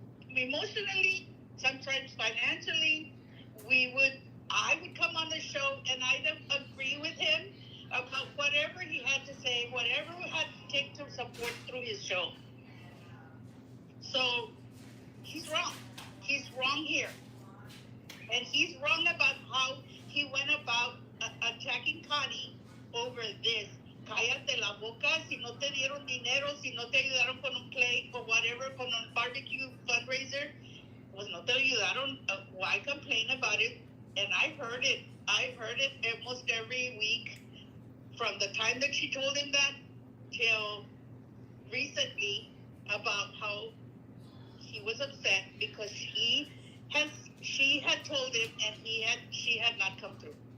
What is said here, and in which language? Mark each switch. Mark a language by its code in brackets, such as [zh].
[en] Emotionally, sometimes financially, I would come on the show and I'd agree with him about whatever he had to say, whatever we had to take to support through his show. he's wrong. He's wrong here. And he's wrong about how he went about attacking Connie over this. [es] Cállate la boca, si no te dieron dinero, si no te ayudaron con un plate [en] or whatever, [es] con un barbecue fundraiser, pues no te ayudaron. [en] Why complain about it? And I heard it almost every week from the time that she told him that till recently about how he was upset because she had told him and she had not come through.